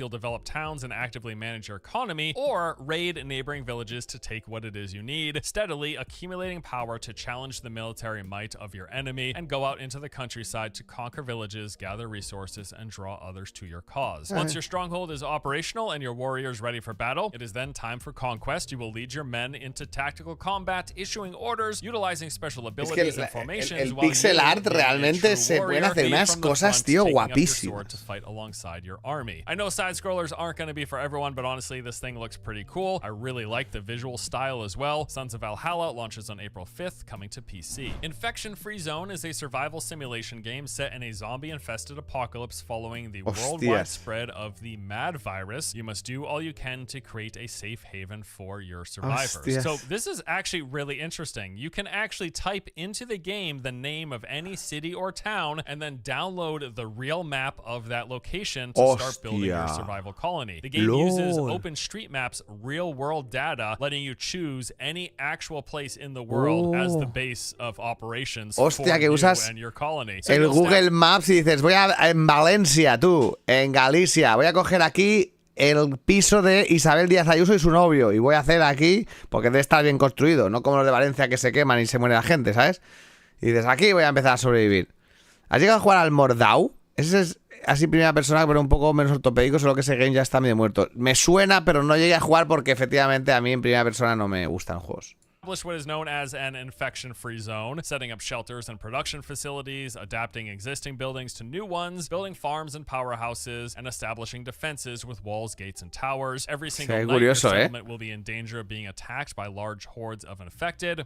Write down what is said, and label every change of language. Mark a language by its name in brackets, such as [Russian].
[English] You'll develop towns and actively manage your economy, or raid neighboring villages to take what it is you need, steadily accumulating power to challenge the military might of your enemy, and go out into the countryside to conquer villages, gather resources, and draw others to your cause. Once your stronghold is operational and your warriors ready for battle, it is then time for conquest. You will lead your men into tactical combat, issuing orders, utilizing special abilities and formations. [Spanish] El pixel art realmente se pueden hacer unas cosas, tío, guapísimas. [English] To fight alongside your army. I know side scrollers aren't going to be for everyone. everyone, but honestly, this thing looks pretty cool. I really like the visual style as well. Sons of Valhalla launches on April 5th, coming to PC. Infection-Free Zone is a survival simulation game set in a zombie-infested apocalypse following the worldwide spread of the mad virus. You must do all you can to create a safe haven for your survivors. So this is actually really interesting. You can actually type into the game the name of any city or town and then download the real map of that location to start building your survival colony. The game uses OpenStreetMap's real-world data, letting you choose any actual place in the world as the base of operations for you and your colony. So [Spanish] el Google Maps y dices, voy en Valencia, tú, en Galicia, voy a coger aquí el piso de Isabel Díaz Ayuso y su novio y voy a hacer aquí, porque debe estar bien construido, no como los de Valencia que se queman y se muere la gente, ¿sabes? Y dices, aquí voy a empezar a sobrevivir. ¿Has llegado a jugar al Mordau? Ese es así primera persona, pero un poco menos ortopédico, solo que ese game ya está medio muerto. Me suena, pero no llegué a jugar porque efectivamente a mí en primera persona no me gustan juegos. [English] What is known as an infection-free zone, setting up shelters and production facilities, adapting existing buildings to new ones, building farms and powerhouses, and establishing defenses with walls, gates, and towers. Every single night, your settlement will be in danger of being attacked by large hordes of infected.